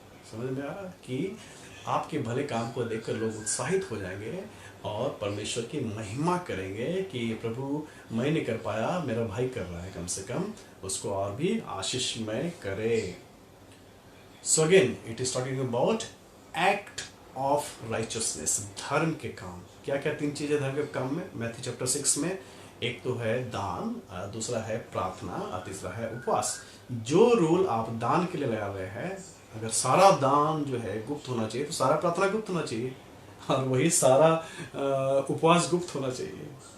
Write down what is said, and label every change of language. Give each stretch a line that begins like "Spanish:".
Hindi: समझ में आ रहा कि आपके भले काम को देखकर लोग उत्साहित हो जाएंगे और परमेश्वर की महिमा करेंगे कि प्रभु मैं नहीं कर पाया, मेरा भाई कर रहा है, कम से कम उसको और भी आशीषमय करे।
English: So again, it is talking about act of righteousness,
Hindi: धर्म के काम। क्या क्या तीन चीजें धर्म के काम में? मैथ्यू चैप्टर 6 में एक तो है दान, दूसरा है प्रार्थना और तीसरा है उपवास। जो रूल आप दान के लिए लगा रहे हैं, अगर सारा दान जो है गुप्त होना चाहिए तो सारा प्रार्थना गुप्त होना चाहिए, और वही सारा उपवास गुप्त होना चाहिए।